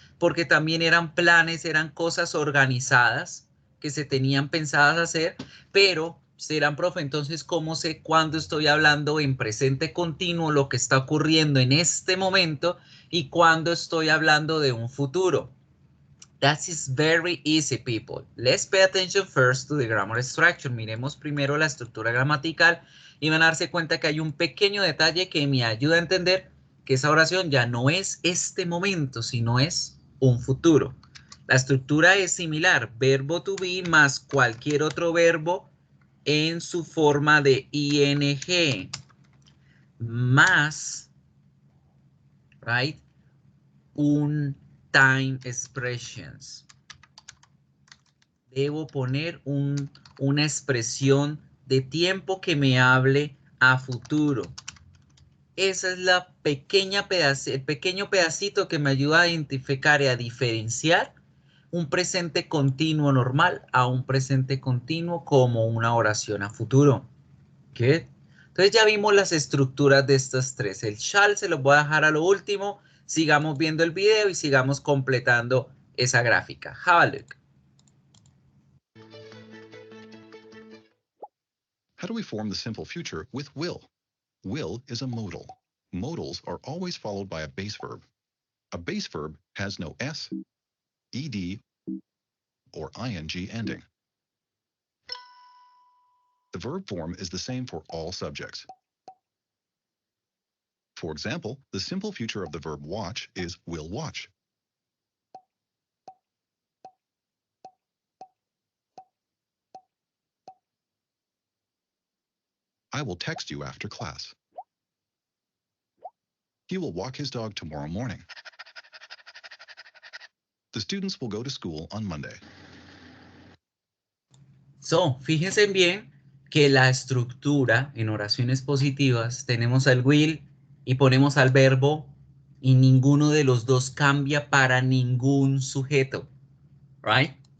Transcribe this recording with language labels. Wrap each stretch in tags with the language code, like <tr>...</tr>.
<es>Porque también eran planes, eran cosas organizadas que se tenían pensadas hacer, pero serán, profe, entonces, ¿cómo sé cuándo estoy hablando en presente continuo, lo que está ocurriendo en este momento, y cuándo estoy hablando de un futuro?</es> <en>That is very easy, people. Let's pay attention first to the grammar structure.</en> <es>Miremos primero la estructura gramatical y van a darse cuenta que hay un pequeño detalle que me ayuda a entender que esa oración ya no es este momento, sino es un futuro. La estructura es similar, verbo to be más cualquier otro verbo en su forma de ing, más, right, un time expressions. Debo poner una expresión de tiempo que me hable a futuro. Esa es la el pequeño pedacito que me ayuda a identificar y a diferenciar un presente continuo normal a un presente continuo como una oración a futuro. ¿Qué? Entonces ya vimos las estructuras de estas tres. El shall se los voy a dejar a lo último. Sigamos viendo el video y sigamos completando esa gráfica.</es> <en>Have a look. How do we form the simple future with will? Will is a modal. Modals are always followed by a base verb. A base verb has no S, ED, or ing ending. The verb form is the same for all subjects. For example, the simple future of the verb watch is will watch. I will text you after class. He will walk his dog tomorrow morning. The students will go to school on Monday.</en> <es>So, fíjense bien que la estructura en oraciones positivas tenemos al will y ponemos al verbo y ninguno de los dos cambia para ningún sujeto, right?</es>